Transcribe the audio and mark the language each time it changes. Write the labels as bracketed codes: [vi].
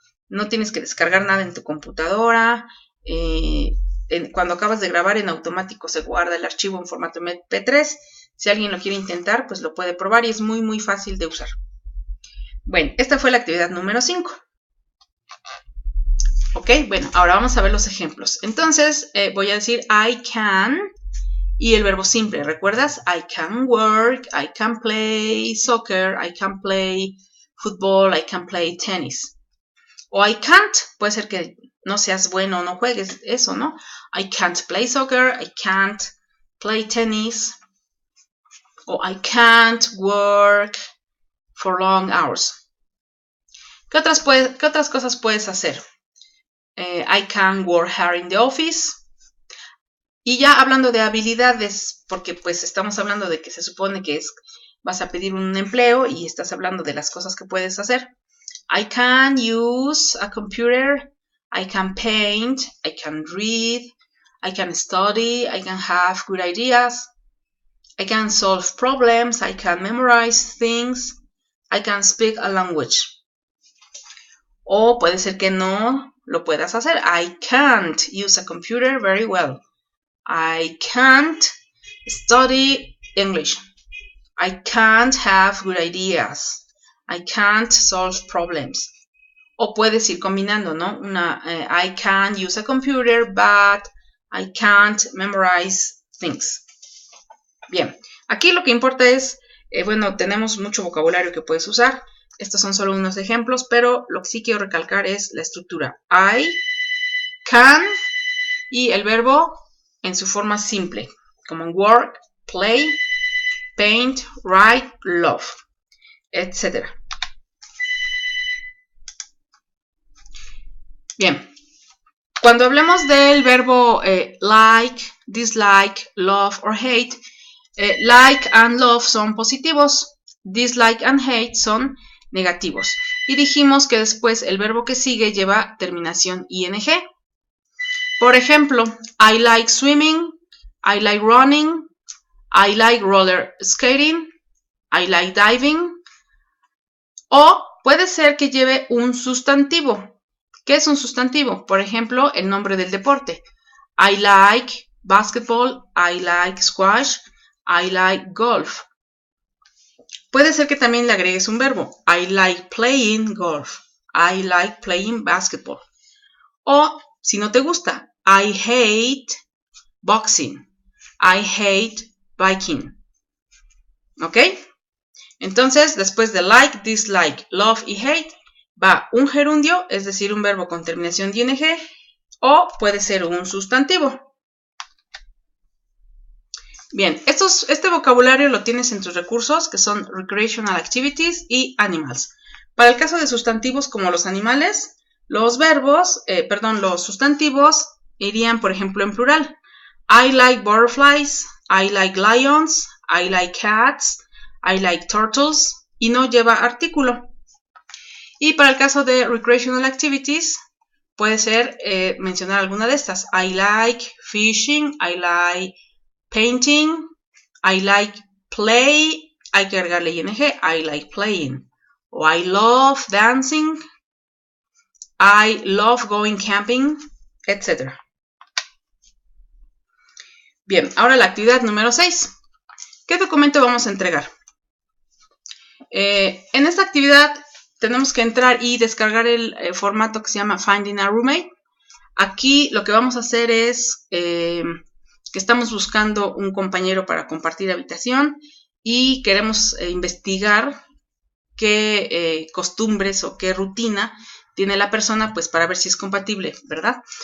[es] No tienes que descargar nada en tu computadora. Cuando acabas de grabar, en automático se guarda el archivo en formato MP3. Si alguien lo quiere intentar, pues lo puede probar y es muy, muy fácil de usar. Bueno, esta fue la actividad número 5. Ok, bueno, ahora vamos a ver los ejemplos. Entonces, voy a decir [en] I can [es] y el verbo simple. ¿Recuerdas? [en] I can work, I can play soccer, I can play football, I can play tennis. [es] O [en] I can't, [es] puede ser que no seas bueno o no juegues eso, ¿no? [en] I can't play soccer, I can't play tennis, o I can't work for long hours. [es] ¿Qué otras cosas puedes hacer? [en] I can work hard in the office. [es] Y ya hablando de habilidades, porque pues estamos hablando de que se supone que vas a pedir un empleo y estás hablando de las cosas que puedes hacer. [en] I can use a computer, I can paint, I can read, I can study, I can have good ideas, I can solve problems, I can memorize things, I can speak a language. [es] O puede ser que no lo puedas hacer. [en] I can't use a computer very well. I can't study English. I can't have good ideas. I can't solve problems. [es] O puedes ir combinando, ¿no? [en] I can use a computer, but I can't memorize things. [es] Bien, aquí lo que importa es, tenemos mucho vocabulario que puedes usar. Estos son solo unos ejemplos, pero lo que sí quiero recalcar es la estructura. I, can y el verbo en su forma simple, como work, play, paint, write, love, etc. Bien, cuando hablemos del verbo [en] like, dislike, love or hate, like and love [es] son positivos, dislike and hate son negativos. Y dijimos que después el verbo que sigue lleva terminación ing. Por ejemplo, [en] I like swimming, I like running, I like roller skating, I like diving. [es] O puede ser que lleve un sustantivo. ¿Qué es un sustantivo? Por ejemplo, el nombre del deporte. [en] I like basketball, I like squash, I like golf. [es] Puede ser que también le agregues un verbo. [en] I like playing golf. I like playing basketball. [es] O, si no te gusta, [en] I hate boxing. I hate biking. ¿Ok? [es] Entonces, después de like, dislike, love y hate, va un gerundio, es decir, un verbo con terminación de ing, o puede ser un sustantivo. Bien, este vocabulario lo tienes en tus recursos, que son Recreational Activities y Animals. Para el caso de sustantivos como los animales, los sustantivos irían, por ejemplo, en plural. [en] I like butterflies, I like lions, I like cats, I like turtles, [es] y no lleva artículo. Y para el caso de Recreational Activities, puede ser mencionar alguna de estas. [en] I like fishing, I like painting, I like play, [es] hay que agregarle ing, [en] I like playing. O I love dancing, I love going camping, etc. [es] Bien, ahora la actividad número 6. ¿Qué documento vamos a entregar? En esta actividad tenemos que entrar y descargar el formato que se llama Finding a Roommate. Aquí lo que vamos a hacer es que estamos buscando un compañero para compartir habitación y queremos investigar qué costumbres o qué rutina tiene la persona, pues para ver si es compatible, ¿verdad?